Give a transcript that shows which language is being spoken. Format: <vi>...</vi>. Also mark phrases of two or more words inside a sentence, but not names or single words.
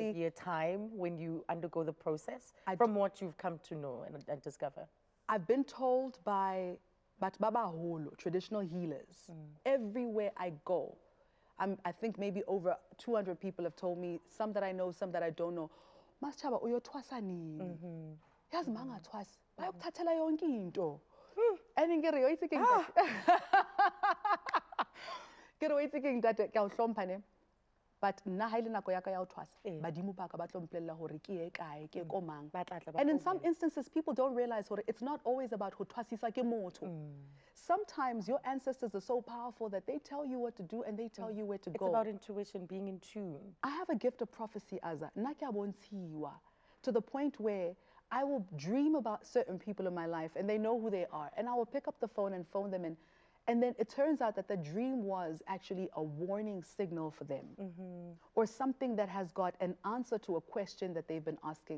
<en>Will there be a time when you undergo the process from what you've come to know and discover? I've been told by Baba Holo, traditional healers, everywhere I go. I think maybe over 200 people have told me, some that I know, some that I don't know.</en> <zu>Masechaba, uyotwasa nini? Yazi manga twasa. Bayokuthathela yonke into.</zu> <st>And ngere yoyithi ke ngere yoyithi ke ntate ke a o hlompha ne. But nna ha ile nako ya ka ya o twasa. Badimo ba ka ba tlo mpolella hore ke e kae, ke ko mang.</st> <en>And in some instances people don't realize hore it's not always about</en> <st>ho twasisa ke motho.</st> <en>Sometimes your ancestors are so powerful that they tell you what to do and they tell you where to go. It's about intuition, being in tune. I have a gift of prophecy, Aza.</en> <st>Nna ke a bontshiwa,</st> <en>to the point where I will dream about certain people in my life and they know who they are. And I will pick up the phone and phone them in. And then it turns out that the dream was actually a warning signal for them. Or something that has got an answer to a question that they've been asking.</en>